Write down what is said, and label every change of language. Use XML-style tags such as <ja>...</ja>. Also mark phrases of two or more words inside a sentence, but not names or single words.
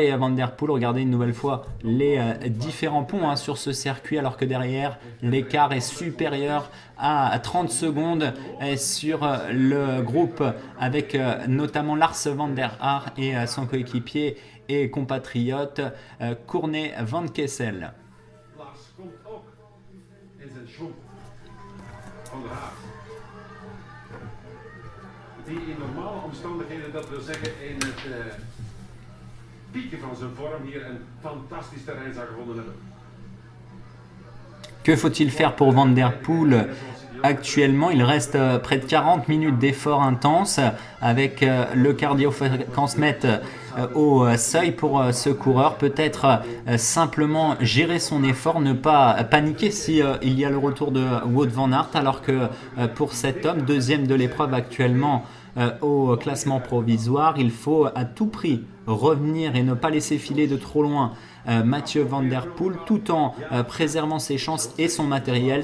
<fr>Et Van Der Poel, regardez une nouvelle fois les différents ponts sur ce circuit, alors que derrière l'écart est supérieur à 30 secondes sur le groupe avec notamment Lars van der Haar et son coéquipier et compatriote Corné van Kessel.</fr> <nl>Lars komt ook in zijn schwung van der Haar. Die in normale omstandigheden, dat wil zeggen in het pieken van zijn vorm, hier een fantastisch terrein zou gevonden hebben.</nl> <fr>Que faut-il faire pour Van Der Poel actuellement? Il reste près de 40 minutes d'effort intense avec le cardiofréquencemètre au seuil pour ce coureur. Peut-être simplement gérer son effort, ne pas paniquer si il y a le retour de Wout van Aert, alors que pour cet homme, deuxième de l'épreuve actuellement au classement provisoire, il faut à tout prix revenir et ne pas laisser filer de trop loin Mathieu Van Der Poel, tout en préservant ses chances et son matériel.</fr>